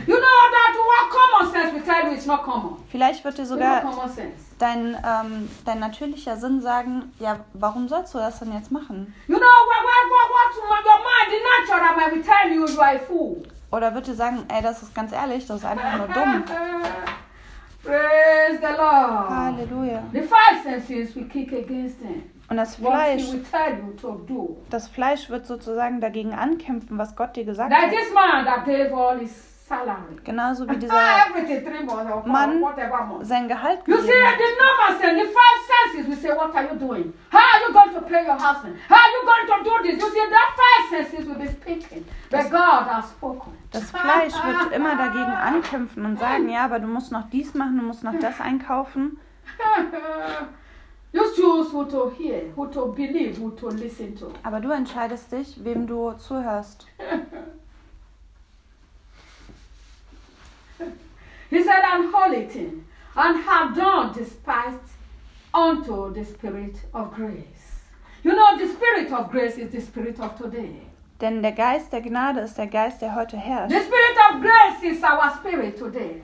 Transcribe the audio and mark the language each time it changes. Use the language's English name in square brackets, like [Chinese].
[English] You know that what common sense will tell you is not common. [German] Vielleicht wird dir sogar dein natürlicher Sinn sagen, ja, warum sollst du das denn jetzt machen? [English] You know what your mind, the natural mind will tell you you are a fool. [German] Oder wird dir sagen, ey, das ist ganz ehrlich, das ist einfach nur dumm. [English] Praise the Lord. [German] Halleluja. [English] The five senses will kick against them. [German] Und das Fleisch wird sozusagen dagegen ankämpfen, was Gott dir gesagt hat. [English] This man that gave all his salary. [German] Genauso wie dieser Mann sein Gehalt gegeben hat. [English] The five senses will say, what are you doing? How are you going to pay your husband? How are you going to do this? You see, that five senses will be speaking. But God has spoken. [German] Das Fleisch wird immer dagegen ankämpfen und sagen, ja, aber du musst noch dies machen, du musst noch das einkaufen. [English] You choose who to hear, who to believe, who to listen to. [German] Aber du entscheidest dich, wem du zuhörst. [English] He said, I'm holy thing, and have done despised unto the spirit of grace. You know, the spirit of grace is the spirit of today. [German] Denn der Geist der Gnade ist der Geist, der heute herrscht. [English] The spirit of grace is our spirit today.